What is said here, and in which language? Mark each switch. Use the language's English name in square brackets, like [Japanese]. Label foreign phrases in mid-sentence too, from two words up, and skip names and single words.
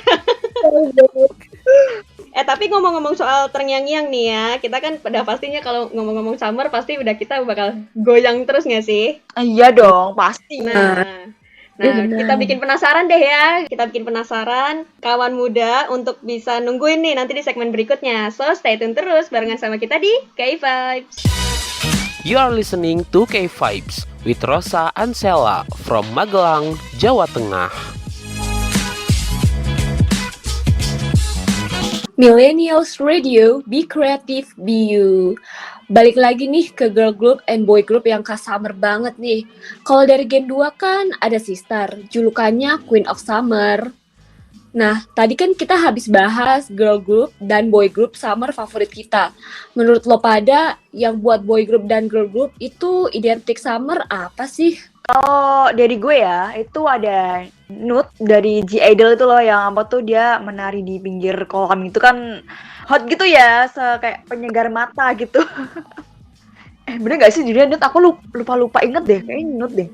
[Indonesian] Tapi ngomong-ngomong soal terngiang-ngiang nih ya, kita kan pada pastinya kalau ngomong-ngomong summer pasti udah kita bakal goyang terus nggak sih? Iya dong, pasti. Nah, kita bikin penasaran deh ya. Kita bikin penasaran kawan muda untuk bisa nungguin nih nanti di segmen berikutnya. [English] So, stay tune [Indonesian] terus barengan sama kita di K-Vibes. [English] You are listening to K-Vibes with Rosa Ansela from Magelang, Jawa Tengah. Millennials Radio, be creative, be you. [Indonesian] Balik lagi nih ke [English] girl group and boy group [Indonesian] yang summer banget nih. Kalau dari Gen 2 kan ada Sistar, julukannya [English] Queen of Summer. [Indonesian] Nah, tadi kan kita habis bahas [English] girl group [Indonesian] dan [English] boy group [Indonesian] summer favorit kita. Menurut lo pada, yang buat [English] boy group [Indonesian] dan [English] girl group [Indonesian] itu identik summer apa sih? Kalau dari gue ya, itu ada Nude dari G-Idol itu loh, yang apa tuh dia menari di pinggir kolam itu kan hot gitu ya, kayak penyegar mata gitu. Bener gak sih judulnya Nude? Aku lupa inget deh, kayaknya Nude deh.